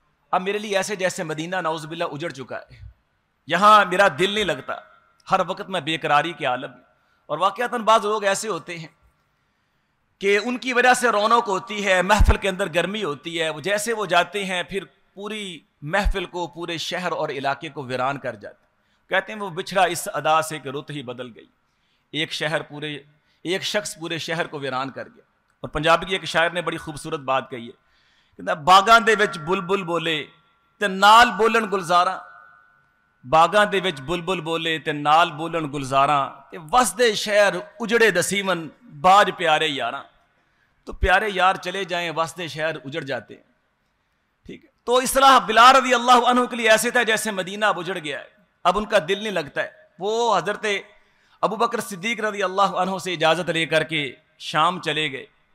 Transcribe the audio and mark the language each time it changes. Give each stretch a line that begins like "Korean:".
Urdu: اب میرے لیے ایسے جیسے مدینہ نعوذ باللہ اجڑ چکا ہے، یہاں میرا دل نہیں لگتا، ہر وقت میں بے قراری کے عالم میں۔ اور واقعتاً بعض لوگ ایسے ہوتے ہیں کہ ان کی وجہ سے رونق ہوتی ہے، محفل کے اندر گرمی ہوتی ہے، وہ جیسے وہ جاتے ہیں پھر پوری محفل کو، پورے شہر اور علاقے کو ویران کر جاتے ہیں۔ کہتے ہیں وہ بچھڑا اس ادا سے کہ رت ہی بدل گئی، ایک شہر پورے ایک شخص پورے شہر کو ویران کر گیا. اور پنجابی کی ایک شاعر نے بڑی خوبصورت بات کہی ہے کہ
Punjabi: باغاں دے وچ بلبل بولے تے نال بولن گلزاراں, باغاں دے وچ بلبل بولے تے نال بولن گلزاراں, تے وسدے شہر اجڑے دسیمن باج پیارے یاراں.
Urdu: تو پیارے یار چلے جائیں وسدے شہر اجڑ جاتے ہیں. ٹھیک ہے, تو اصطلاح بلال رضی اللہ عنہ کے لیے ایسے تھا جیسے مدینہ اب اجڑ گیا ہے, اب ان کا دل نہیں لگتا ہے. وہ حضرت ابو بکر صدیق رضی اللہ عنہ سے اجازت لے کر کے شام چلے گئے.